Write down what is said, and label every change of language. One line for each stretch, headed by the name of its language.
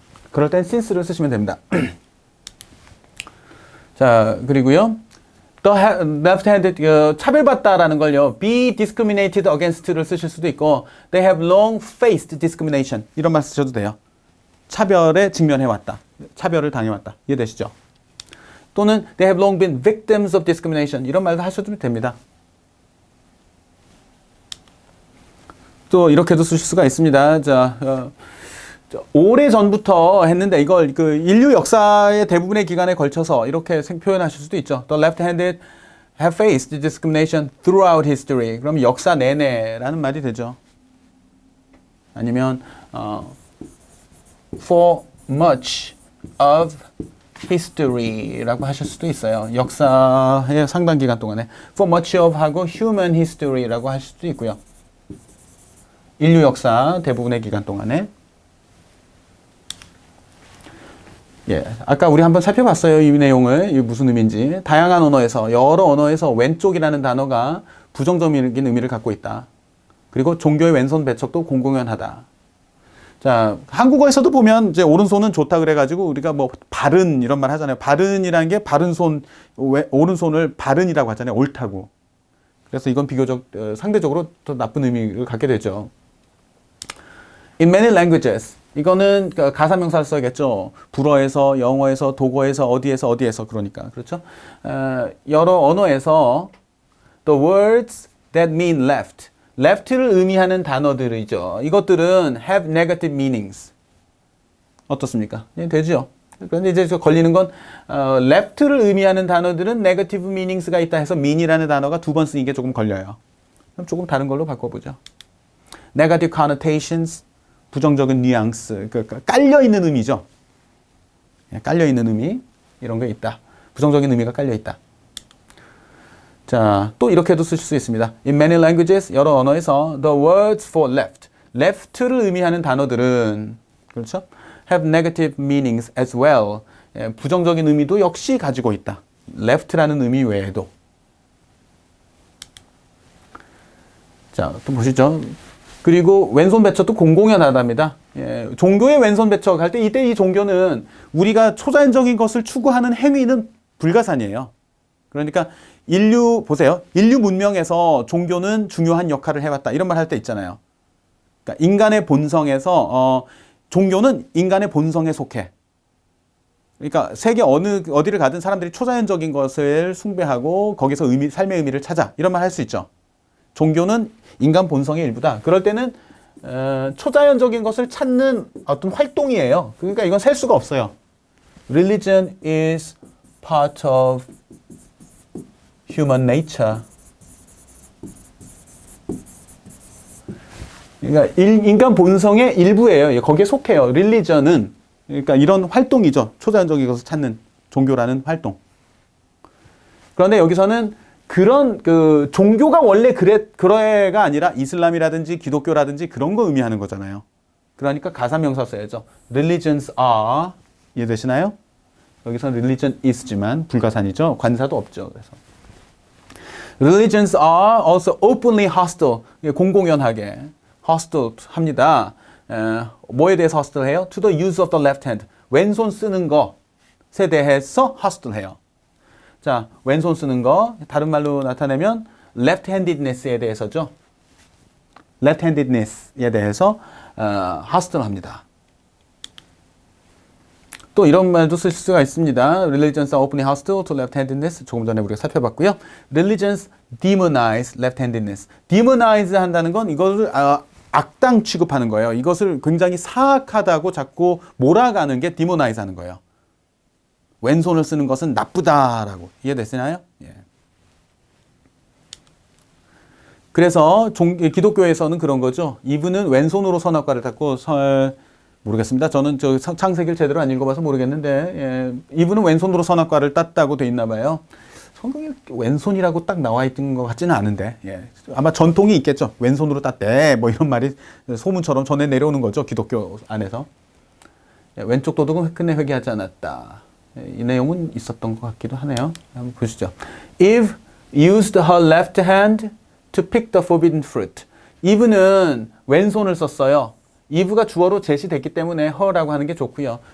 Korean: 그럴 땐 since를 쓰시면 됩니다. 자, 그리고요.
English: The left-handed,
Korean: 차별받다라는 걸요.
English: be discriminated against를
Korean: 쓰실 수도 있고
English: they have long faced discrimination
Korean: 이런 말 쓰셔도 돼요. 차별에 직면해왔다. 차별을 당해왔다. 이해되시죠?
English: 또는 they have long been victims of discrimination
Korean: 이런 말도 하셔도 됩니다. 또 이렇게도 쓰실 수가 있습니다. 자, 오래 전부터 했는데 이걸 그 인류 역사의 대부분의 기간에 걸쳐서 이렇게 표현하실 수도 있죠.
English: The left-handed have faced discrimination throughout history.
Korean: 그럼 역사 내내라는 말이 되죠. 아니면
English: for much of history
Korean: 라고 하실 수도 있어요. 역사의 상당 기간 동안에
English: for much of
Korean: 하고
English: human history
Korean: 라고 하실 수도 있고요. 인류 역사 대부분의 기간 동안에. 아까 우리 한번 살펴봤어요. 이 내용을. 이게 무슨 의미인지. 다양한 언어에서, 여러 언어에서 왼쪽이라는 단어가 부정적인 의미를 갖고 있다. 그리고 종교의 왼손 배척도 공공연하다. 자, 한국어에서도 보면 이제 오른손은 좋다 그래가지고 우리가 뭐 바른 이런 말 하잖아요. 바른이라는 게 바른 손, 오른손을 바른이라고 하잖아요. 옳다고. 그래서 이건 상대적으로 더 나쁜 의미를 갖게 되죠.
English: In many languages.
Korean: 이거는 가사명사를 써야겠죠. 불어에서, 영어에서, 독어에서, 어디에서 그러니까. 그렇죠? 여러 언어에서
English: the words that mean left.
Korean: left를 의미하는 단어들이죠.
English: 이것들은 have negative meanings.
Korean: 어떻습니까? 되죠. 그런데 이제 걸리는 건 left를 의미하는 단어들은
English: negative meanings
Korean: 가 있다 해서 mean이라는 단어가 두 번 쓰이는 게 조금 걸려요. 그럼 조금 다른 걸로 바꿔보죠.
English: negative connotations,
Korean: 부정적인 뉘앙스, 깔려있는 의미죠. 깔려있는 의미, 이런 게 있다. 부정적인 의미가 깔려있다. 자, 또 이렇게도 쓰실 수 있습니다.
English: In many languages,
Korean: 여러 언어에서
English: the words for left, left를
Korean: 의미하는 단어들은 그렇죠?
English: have negative meanings as well.
Korean: 부정적인 의미도 역시 가지고 있다. left라는 의미 외에도. 자, 또 보시죠. 그리고 왼손 배척도 공공연하답니다. 종교의 왼손 배척할 때 이때 이 종교는 우리가 초자연적인 것을 추구하는 행위는 불가산이에요. 그러니까 인류 보세요. 인류 문명에서 종교는 중요한 역할을 해왔다. 이런 말 할 때 있잖아요. 그러니까 인간의 본성에서 종교는 인간의 본성에 속해. 그러니까 세계 어디를 가든 사람들이 초자연적인 것을 숭배하고 거기서 삶의 의미를 찾아. 이런 말 할 수 있죠. 종교는 인간 본성의 일부다. 그럴 때는 초자연적인 것을 찾는 어떤 활동이에요. 그러니까 이건 셀 수가 없어요.
English: Religion is part of human nature.
Korean: 그러니까 인간 본성의 일부예요. 거기에 속해요. religion은 그러니까 이런 활동이죠. 초자연적인 것을 찾는 종교라는 활동. 그런데 여기서는 그런 종교가 원래 그래가 아니라 이슬람이라든지 기독교라든지 그런 거 의미하는 거잖아요. 그러니까 가사명사 써야죠.
English: Religions are
Korean: 이해되시나요? 여기서는
English: religion is
Korean: 지만 불가산이죠. 관사도 없죠. 그래서
English: Religions are also openly hostile.
Korean: 공공연하게 hostile 합니다. 뭐에 대해서 hostile 해요?
English: To the use of the left hand.
Korean: 왼손 쓰는 것에 대해서 hostile 해요. 자, 왼손 쓰는 거 다른 말로 나타내면 left-handedness에 대해서죠. left-handedness에 대해서 hostile 합니다. 또 이런 말도 쓸 수가 있습니다.
English: Religions are openly hostile to left-handedness.
Korean: 조금 전에 우리가 살펴봤고요.
English: Religions demonize left-handedness.
Korean: demonize 한다는 건 이것을 악당 취급하는 거예요. 이것을 굉장히 사악하다고 자꾸 몰아가는 게 demonize 하는 거예요. 왼손을 쓰는 것은 나쁘다라고. 이해됐나요? 예. 그래서 기독교에서는 그런 거죠. 이분은 왼손으로 선악과를 닦고 모르겠습니다. 저는 저 창세기를 제대로 안 읽어봐서 모르겠는데 이분은 왼손으로 선악과를 땄다고 돼 있나 봐요. 성경에 왼손이라고 딱 나와 있는 것 같지는 않은데 아마 전통이 있겠죠. 왼손으로 땄대 뭐 이런 말이 소문처럼 전해 내려오는 거죠. 기독교 안에서. 왼쪽 도둑은 끝내 회개하지 않았다. 이 내용은 있었던 것 같기도 하네요. 한번 보시죠.
English: Eve used her left hand to pick the forbidden fruit.
Korean: Eve는 왼손을 썼어요. Eve가 주어로 제시됐기 때문에 her라고 하는 게 좋고요.